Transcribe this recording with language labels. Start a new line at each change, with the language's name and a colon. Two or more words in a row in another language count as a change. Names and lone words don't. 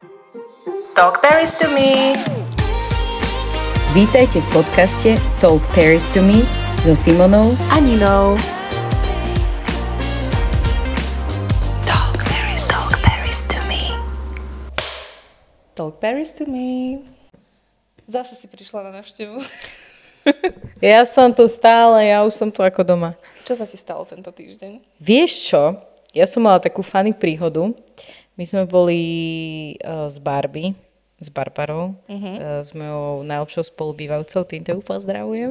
Slovak: Talk Paris to me. Vítajte v podcaste Talk Paris to me so Simonou a Ninou. Talk Paris to me. Talk Paris to me. Zase si prišla na návštevu. Ja som tu stále, ja už som tu ako doma. Čo sa ti stalo tento týždeň? Vieš čo? Ja som mala takú funny príhodu. My sme boli s Barbie, s Barbarou, s mojou najlepšou spolubývajúcou, týmto ju pozdravujem.